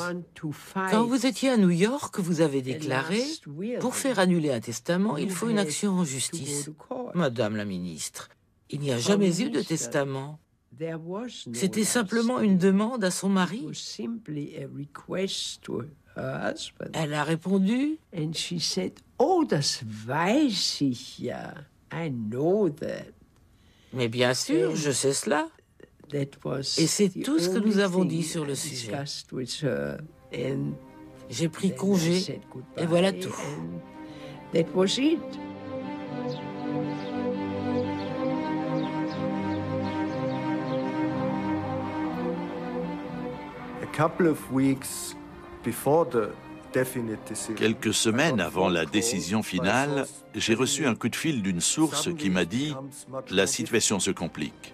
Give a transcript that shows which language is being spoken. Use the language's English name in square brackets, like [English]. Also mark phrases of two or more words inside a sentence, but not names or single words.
[French] Quand vous étiez à New York, vous avez déclaré « Pour faire annuler un testament, il faut une action en justice. » Madame la ministre, il n'y a jamais eu de testament. C'était simplement une demande à son mari. Elle a répondu « [German] Oh, das weiß ich ja. [English] I know that. [French] » Mais bien sûr, je sais cela. Et c'est tout ce que nous avons dit sur le sujet. J'ai pris congé et voilà tout. Quelques semaines avant la décision finale, j'ai reçu un coup de fil d'une source qui m'a dit « La situation se complique ».